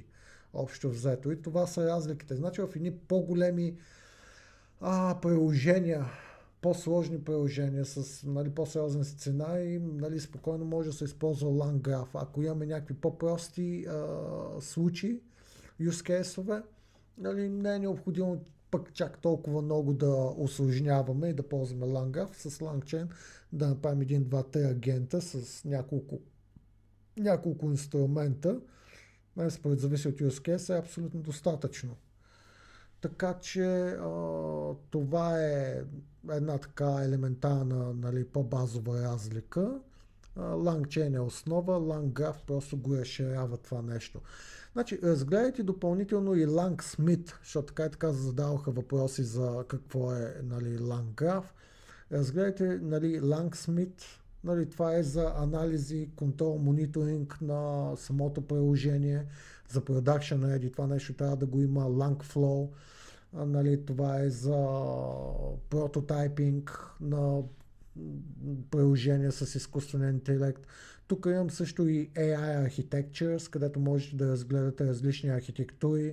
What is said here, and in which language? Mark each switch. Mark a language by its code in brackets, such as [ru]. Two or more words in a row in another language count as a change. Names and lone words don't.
[bg] Общо взето. И това са разликите. Значи в едни по-големи приложения, по-сложни приложения с, нали, по-сериозен сценарий, нали, спокойно може да се използва LangGraph. Ако имаме някакви по-прости случаи, [en] use case- [bg] ове, нали, не е необходимо пък чак толкова много да усложняваме и да ползваме LangGraph. С LangChain да направим 1, 2, 3 агента с няколко инструмента. Според зависи от [en] use case [bg] е абсолютно достатъчно. Така че това е една така елементарна, нали, по-базова разлика. LangChain е основа, LangGraph просто го разширява това нещо. Значи, разгледайте допълнително и LangSmith, защото така и така задаваха въпроси за какво е, нали, LangGraph. Разгледайте, нали, LangSmith. Нали, това е за анализи, контрол, мониторинг на самото приложение, за [en] production ready, [bg] това нещо трябва да го има, LangFlow, нали, това е за прототайпинг на приложения с изкуствен интелект. Тук имам също и AI Architectures, където можете да разгледате различни архитектури.